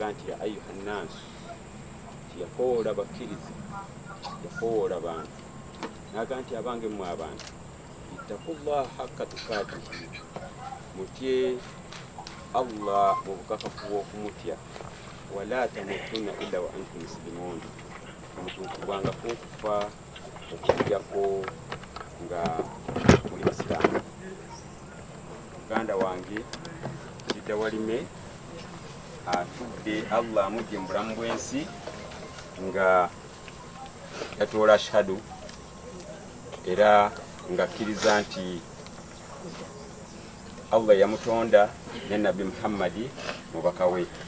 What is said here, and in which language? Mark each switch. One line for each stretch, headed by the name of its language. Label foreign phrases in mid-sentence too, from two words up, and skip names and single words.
Ganda: nti
Arabic: يا أيها الناس
Ganda: yakoola bakkirize yakoola abantu n'aga nti abange mmwe abantu
Arabic: اتقوا الله حق تقاته
Ganda: mutye Allah mu bukakafu bw'okumutya
Arabic: ولا تموتن إلا وأنتم مسلمون
Ganda: mutuukubwangako okufa okujjako nga muli basiraamu. Muganda wange Kiddawalime atudde Allah amugye mu bulamu bw'ensi nga yatoola ashhadu era nga akkiriza nti Allah yamutonda ne Nabi Muhammadi mubaka we.